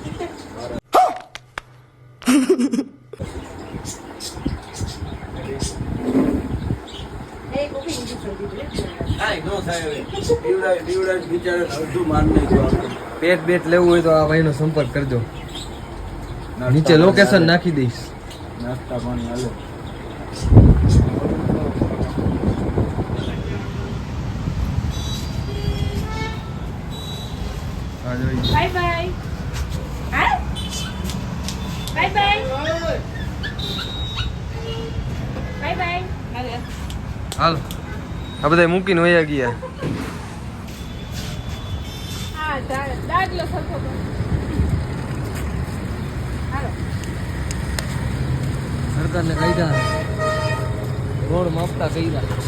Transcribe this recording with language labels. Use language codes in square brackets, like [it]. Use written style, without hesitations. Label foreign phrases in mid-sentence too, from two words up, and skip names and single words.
[gu] પેટ બેટ લેવું હોય તો આ ભાઈ નો સંપર્ક કરજો. નીચે લોકેશન નાખી દઈશ. નાસ્તા પાણી હાલો. [en] Bye bye. Huh? Bye bye. Bye bye. [gu] હાલ આ બધા મૂકીને વયા ગયા. હા દાદલો સરખો કર. હાલો. સરકારને કાયદા રોડ માપતા કર્યા.